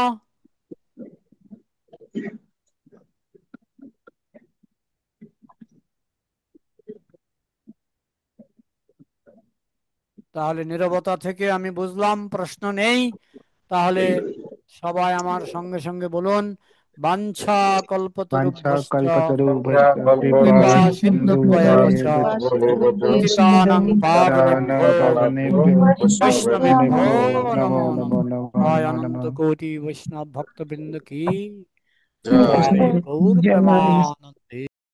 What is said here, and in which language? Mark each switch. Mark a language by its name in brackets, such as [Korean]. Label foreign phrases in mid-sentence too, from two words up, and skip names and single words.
[Bangla] তাহলে নীরবতা থেকে আমি বুঝলাম প্রশ্ন নেই। তাহলে সবাই আমার সঙ্গে সঙ্গে বলুন, [Sanskrit] বাঞ্ছা वाञ्छा কল্পতরুভ্যশ্চ कल्पतरुभ्यश्च कृपा কৃপা सिन्धुभ्येव সিন্ধুভ্যেব চ পতিতানাং পাবনেভ্যো पावनेभ्यो বৈষ্ণবেভ্যো वैष्णवेभ्यो নমো नमो নমঃ। नमो नमो জয় नमो অনন্ত नमः। [Bangla] কোটি বৈষ্ণব ভক্তবৃন্দ কি জয় জয়। গৌর জয়। প্রেমানন্দে।